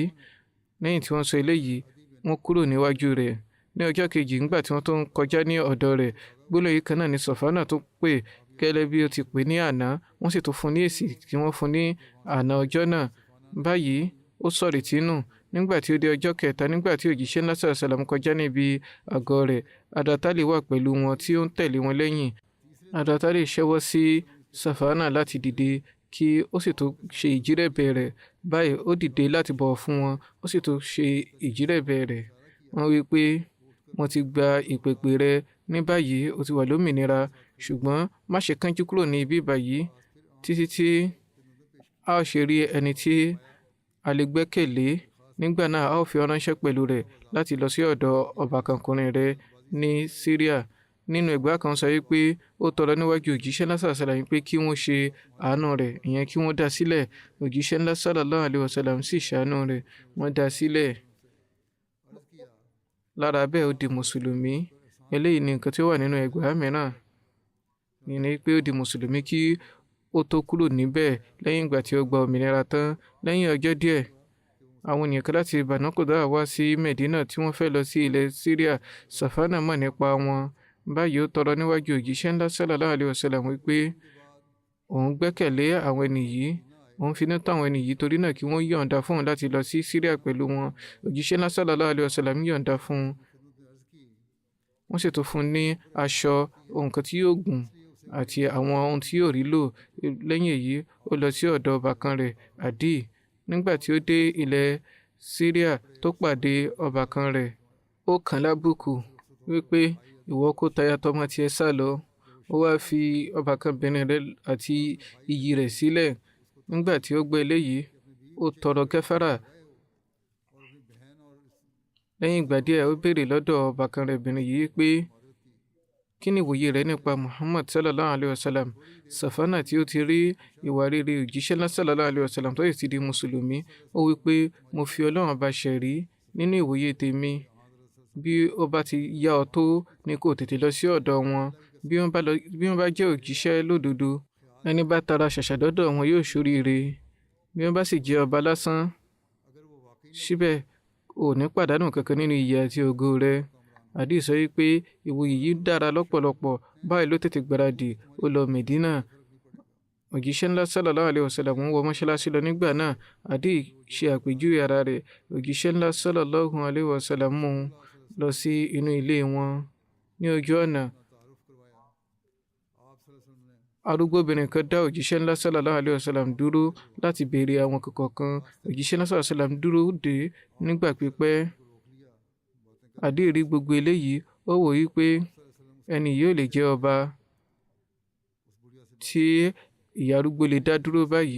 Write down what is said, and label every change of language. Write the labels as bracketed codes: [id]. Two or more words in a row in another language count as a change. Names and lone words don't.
[yo] Lẹ́yìn tí wọ́n sọ eléyìí, wọ́n kúrò níwájú rẹ̀. Ní ọjọ́ kejì, nígbà tí wọ́n tó ń kọjá ní ọ̀dọ̀ rẹ̀, gbólóhùn yìí kan náà ni Safana tó pè gẹ́lẹ́ bí ó ti pè ní àná. Wọ́n sì tún fún ní èsì tí wọ́n fún ní àná ọjọ́ náà. Báyìí ó sọ̀rètí nù. Nígbà tí ó dé ọjọ́ kẹta, nígbà tí òjíṣẹ́ ńlá [ar] صلى الله عليه وسلم [yo] kọjá níbi àgọ́ rẹ̀, Hazrat Ali wà pẹ̀lú wọn tí ó ń tẹ̀lé wọn lẹ́yìn. Hazrat Ali ṣẹ́wọ́ sí Safana láti dìde kí ó sì tó ṣe ìjírẹ̀bẹ̀ rẹ̀. Báyìí ó dìde láti bọ̀wọ̀ fún wọn, ó sì tó ṣe ìjírẹ̀bẹ̀ rẹ̀. Wọ́n wí pé mo ti gba ìpèpè rẹ, ní báyìí ó ti wà lómìnira, ṣùgbọ́n má ṣe kánjú kúrò ní ibi báyìí títí tí a ó ṣe rí ẹni tí a lè gbẹ́kẹ̀lé. Nígbà náà a ó fi ránṣẹ́ pẹ̀lú rẹ̀ láti lọ sí ọ̀dọ̀ ọba kankùnrin rẹ̀ ní Syria. Nínú ẹgbàá kan sọ wípé ó tọrọ níwájú òjíṣẹ́ ńlá [ar] صلى الله عليه وسلم [yo] pé kí wọ́n ṣe àánú rẹ̀, ìyẹn kí wọ́n dá sílẹ̀. Òjíṣẹ́ ńlá [ar] صلى الله عليه وسلم [yo] sì ṣàánú rẹ̀, wọ́n dá sílẹ̀. Lára bẹ́ẹ̀ ó di mùsùlùmí. Eléyìí ni nǹkan tí ó wà nínú ẹgbàá mìíràn. Ìní pé ó di mùsùlùmí kí ó tó kúrò níbẹ̀ lẹ́yìn ìgbà tí ó gba òmìnira tán. Lẹ́yìn ọjọ́ díẹ̀, àwọn ènìyàn kan láti Banu Qatada wá sí Medina tí wọ́n fẹ́ lọ sí ilẹ̀ Syria. Safana mọ̀ nípa wọn. Báyìí ó tọrọ níwájú òjíṣẹ́ ńlá [ar] صلى الله عليه وسلم [yo] wípé òun gbẹ́kẹ̀lé àwọn ẹni yìí, òun finú tán àwọn ẹni yìí, torí náà kí wọ́n yọ̀ǹda fún òun láti lọ sí Syria pẹ̀lú wọn. Òjíṣẹ́ ńlá [ar] صلى الله عليه وسلم [yo] yọ̀ǹda fún un. Wọ́n sì tún fún un ní aṣọ, ohun kan tí yóò gùn àti àwọn ohun tí yóò rí lò. Lẹ́yìn èyí ó lọ sí ọ̀dọ̀ ọbàkan rẹ̀ Adi. Nígbà tí ó dé ilẹ̀ Syria tó pàdé ọbàkan rẹ̀, ó kàn lábùkù wípé ìwọ kó táyà tọmọ tiẹ̀ sá lọ. Ó wá fi ọbàkanbìnrin rẹ̀ àti iyì rẹ̀ sílẹ̀. Nígbà tí ó gbọ́ eléyìí, ó tọrọ gẹ́fárà. Lẹ́yìn ìgbà díẹ̀ ó béèrè lọ́dọ̀ ọbàkan rẹ̀ obìnrin yìí pé kí ni ìwòye rẹ̀ nípa Muhammad [ar] صلى الله عليه وسلم. [yo] Safana tí ó ti rí ìwà rere òjíṣẹ́ ńlá [ar] صلى الله عليه وسلم [yo] tó sì ti di mùsùlùmí, ó wí pé mo fi Ọlọ́run bá ṣẹ̀rí, nínú ìwòye tèmi, bí ó bá ti yá ọ tó ni kó tètè lọ sí ọ̀dọ̀ wọn. Bí wọ́n bá jẹ́ òjíṣẹ́ lódodo, ẹni bá tara ṣàṣà dọ́dọ̀ wọn yóò ṣoríire. Bí wọ́n bá sì jẹ́ ọba lásán, síbẹ̀ ò ní pàdánù kankan nínú iyì àti ògo rẹ̀. Adi sọ wípé ìwòye yìí dára lọ́pọ̀lọpọ̀. Báyìí ló tètè gbáradì, ó lọ Medina. Òjíṣẹ́ ńlá [ar] صلى الله عليه وسلم [yo] wọ mọ́ṣáláṣí lọ nígbà náà. Adi ṣe àpèjúwe ara rẹ̀. Òjíṣẹ́ ńlá [ar] صلى الله عليه وسلم [yo] mú un lọ sí inú ilé wọn. Ní ojú ọ̀nà, arúgbóbìnrin kan dá òjíṣẹ́ ńlá [ar] صلى الله عليه وسلم [yo] dúró láti béèrè àwọn kọ̀ọ̀kan. Òjíṣẹ́ ńlá [ar] صلى الله عليه وسلم [yo] dúró dè nígbà pípẹ́. Adi rí gbogbo eléyìí, ó wò yí pé ẹni yóò lè jẹ́ ọba tí ìyá arúgbó lè dá dúró báyìí.